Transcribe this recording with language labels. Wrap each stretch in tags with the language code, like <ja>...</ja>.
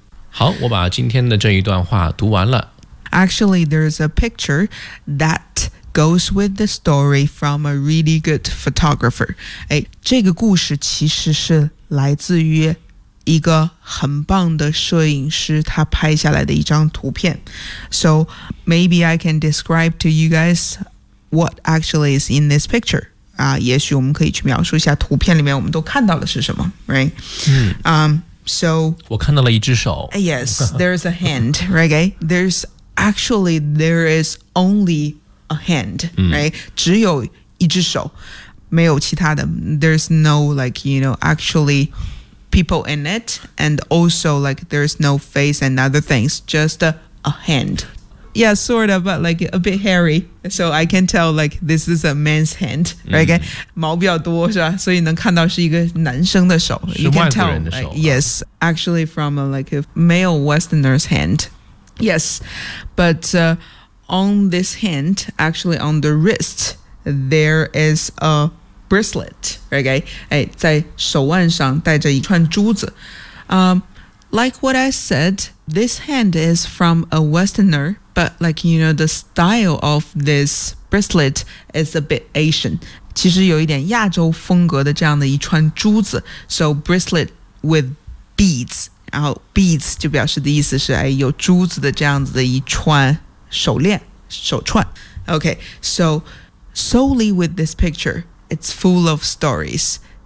<zh>好，我把今天的这一段话读完了。</zh> <en>Actually, there's a picture that goes with the story from a really good photographer.</en> <zh>这个故事其实是来自于一个很棒的摄影师他拍下来的一张图片。</zh> <en>So maybe I can describe to you guys what actually is in this picture.</en> <zh>也许我们可以去描述一下图片里面我们都看到的是什么 ，right？嗯、</zh> <en>so</en> <zh>我看到了一只手。</zh> <en>Yes, there's a hand, right? There's actually there is only a hand, right？、嗯、</en> <zh>只有一只手，没有其他的。</zh> <en>There's no like you know actually people in it, and also like there's no face and other things, just a hand. Yeah, sort of, but like a bit hairy. So I can tell like this is a man's hand, right?、嗯、</en> <zh>毛比较多是吧？所以能看到是一个男生的手。是外国人的手。</zh> <en>Like, yes, actually from a, like a male Westerner's hand. Yes, but、on this hand, actually on the wrist, there is a bracelet, right?</en> <zh>哎，在手腕上戴着一串珠子。</zh> <en>Like what I said, this hand is from a Westerner. But like, you know, the style of this bracelet is a bit Asian.</en> <zh>其实有一点亚洲风格的这样的一串珠子。</zh> <en>So bracelet with beads.</en> <zh>然后 beads 就表示的意思是、哎、有珠子的这样子的一串手链、手串。</zh> <en>Okay, so solely with this picture, it's full of stories.</en>